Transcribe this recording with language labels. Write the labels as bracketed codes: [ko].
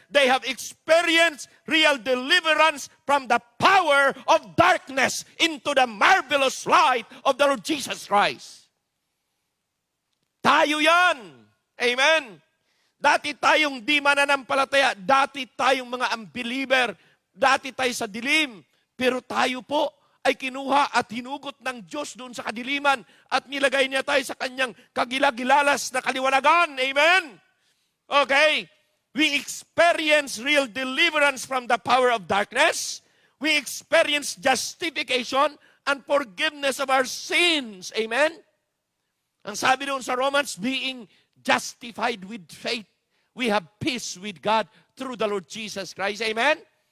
[en] They have experienced real deliverance from the power of darkness into the marvelous light of the Lord Jesus Christ. [tl] Tayo yan. Amen? Dati tayong di mananampalataya, dati tayong mga unbeliever, dati tayo sa dilim, pero tayo po ay kinuha at hinugot ng Diyos doon sa kadiliman at nilagay niya tayo sa kanyang kagilagilalas na kaliwanagan. [en] Amen? Okay? We experience real deliverance from the power of darkness. We experience justification and forgiveness of our sins. Amen? [tl] Ang sabi doon sa Romans, [en] being justified with faith, we have peace with God through the Lord Jesus Christ. Amen?